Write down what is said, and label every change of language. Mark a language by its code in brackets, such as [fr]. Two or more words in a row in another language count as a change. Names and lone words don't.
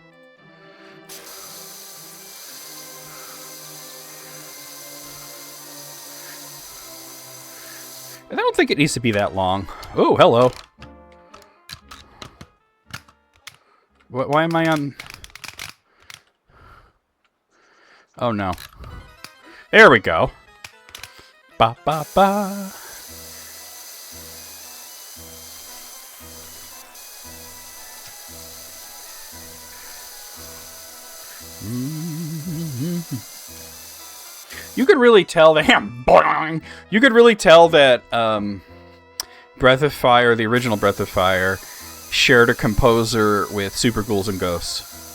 [en] I don't think it needs to be that long. Oh, hello. Why am I on... Oh, no. There we go. Ba, ba, ba. You could really tell that... You could really tell that Breath of Fire, the original Breath of Fire, shared a composer with Super Ghouls and Ghosts.